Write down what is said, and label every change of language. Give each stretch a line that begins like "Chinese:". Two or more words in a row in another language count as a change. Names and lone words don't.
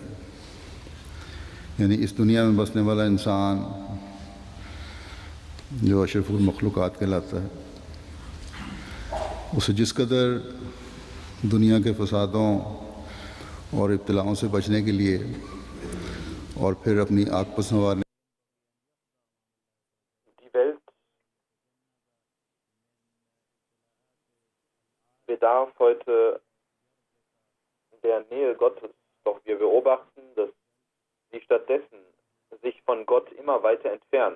Urdu: یعنی اس دنیا میں بسنے والا انسان جو اشرف المخلوقات کہلاتا ہے اسے جس قدر دنیا کے فسادوں اور ابتلاؤں سے بچنے کے لیے اور پھر اپنی آگ پر سنوارنے
German: Die Welt bedarf heute der Nähe Gottes, doch wir beobachten, dass sie stattdessen sich von Gott immer weiter entfernt.